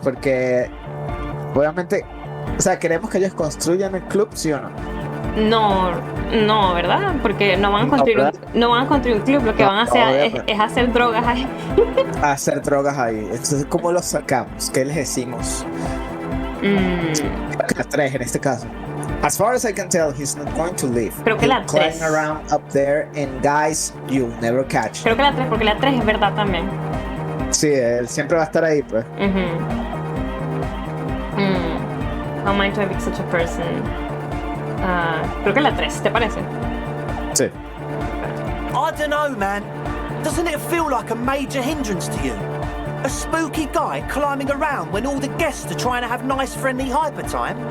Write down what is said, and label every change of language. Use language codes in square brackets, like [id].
[es] Porque obviamente, o sea, queremos que ellos construyan el club, ¿sí o no? No, ¿verdad? Porque no van a construir un club, lo que van a hacer es hacer drogas ahí. Hacer drogas ahí. Entonces, ¿cómo los sacamos? ¿Qué les decimos? La 3 en este caso. [en] As far as I can tell, he's not going to leave. [es] Creo que la 3. [en] Climb around up there and guys, you'll never catch. [es] Creo que la 3, porque la 3 es verdad también. Sí, él siempre va a estar ahí, pues. [en] How am I to evict such a person? [es] Creo que la 3, ¿te parece? Sí. [en] I don't know, man. Doesn't it feel like a major hindrance to you? A spooky guy climbing around when all the guests are trying to have nice, friendly hyper time?